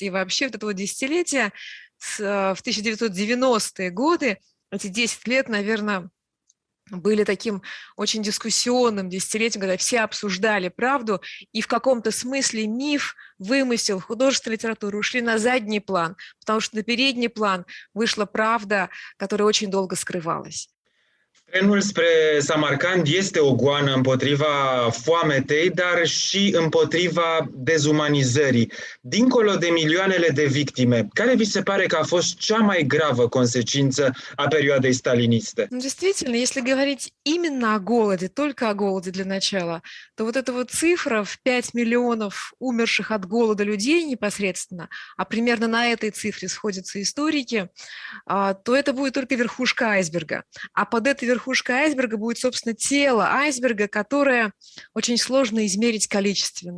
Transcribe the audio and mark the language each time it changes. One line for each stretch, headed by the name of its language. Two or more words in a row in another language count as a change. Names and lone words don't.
Russian: И вообще вот это вот десятилетие в 1990-е годы, эти 10 лет, наверное, были таким очень дискуссионным десятилетием, когда все обсуждали правду, и в каком-то смысле миф, вымысел, художественная литература ушли на задний план, потому что на передний план вышла правда, которая очень долго скрывалась.
Romanian: Trenul spre Samarcand este o goană împotriva foametei, dar și împotriva dezumanizării. Dincolo de milioanele de victime, care vi se pare că a fost cea mai gravă consecință a perioadei staliniste?
Russian: Ну, действительно, если говорить именно о голоде, только о голоде для начала, то вот эта вот цифра в 5 миллионов умерших от голода людей непосредственно, а примерно на этой цифре сходятся историки, то это будет только верхушка айсберга. А под этой верхушкой айсберга будет, собственно, тело айсберга, которое очень сложно измерить количественно.